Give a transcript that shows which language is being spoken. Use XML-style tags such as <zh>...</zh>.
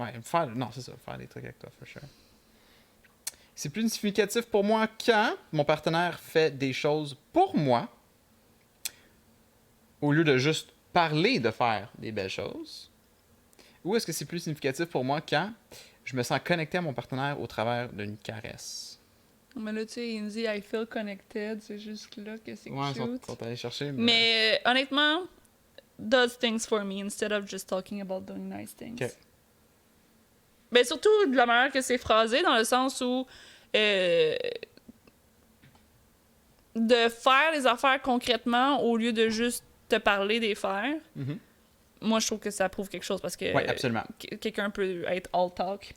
<fr>ouais, non, c'est ça, faire des trucs avec toi,</fr> <en>for sure.</en> <fr>C'est plus significatif pour moi quand mon partenaire fait des choses pour moi, au lieu de juste parler de faire des belles choses. Ou est-ce que c'est plus significatif pour moi quand je me sens connecté à mon partenaire au travers d'une caresse? Mais là, tu sais, il me dit «</fr> <en>I feel connected</en> <fr>», c'est juste là que c'est ouais, cute. ils sont allés chercher. Mais honnêtement,</fr> <en>does things for me instead of just talking about doing nice things. Okay.</en> <fr>Ben surtout de la manière que c'est phrasé, dans le sens où de faire les affaires concrètement au lieu de juste te parler des faire. Mm-hmm. Moi, je trouve que ça prouve quelque chose parce que ouais, absolument. Quelqu'un peut être</fr> <en>all talk.</en>